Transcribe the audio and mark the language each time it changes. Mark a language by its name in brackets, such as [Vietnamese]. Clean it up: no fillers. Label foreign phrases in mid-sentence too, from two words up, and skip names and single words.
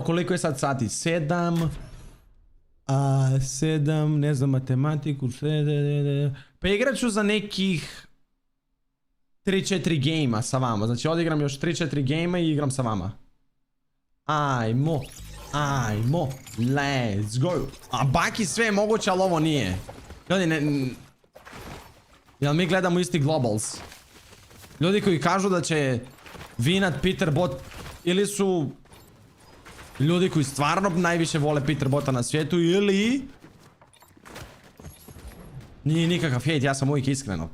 [Serbian] Evo koliko je sad sati, 7. 7, ne znam matematiku, pa igrat ću za nekih 3-4 gejma sa vama, znači odigram još 3-4 gejma i igram sa vama. Ajmo, [English] let's go. [Serbian] A baki sve je moguće, ali ovo nije. Ljudi, jel mi gledamo isti globals? Ljudi koji kažu da će vinat Peter Bot, ili su ljudi koji stvarno najviše vole Peter Bota na svijetu, ili nije nikakav hejt, ja sam uvijek iskreno.